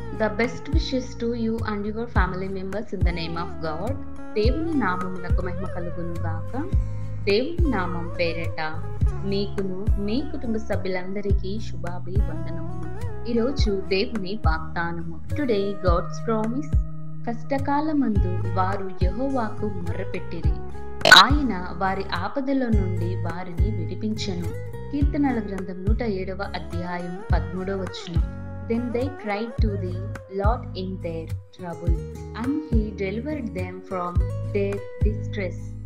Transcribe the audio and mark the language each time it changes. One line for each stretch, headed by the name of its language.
English: The best wishes to you and your family members in the name of God.
Telugu: దేవుని నామమునకు మహిమ కలుగును గాక. దేవుని నామం పేరట మీకును మీ కుటుంబ సభ్యులందరికీ శుభాభివందనములు. ఈరోజు దేవుని వాగ్దానము.
English: Today God's promise.
Telugu: కష్టకాలమందు వారు యెహోవాకు మొర్రపెట్టిరి, ఆయన వారి ఆపదల నుండి వారిని విడిపించెను. కీర్తనల గ్రంథం 107వ అధ్యాయం 13వ వచనం.
English: Then they cried to the Lord in their trouble, and he delivered them from their distress.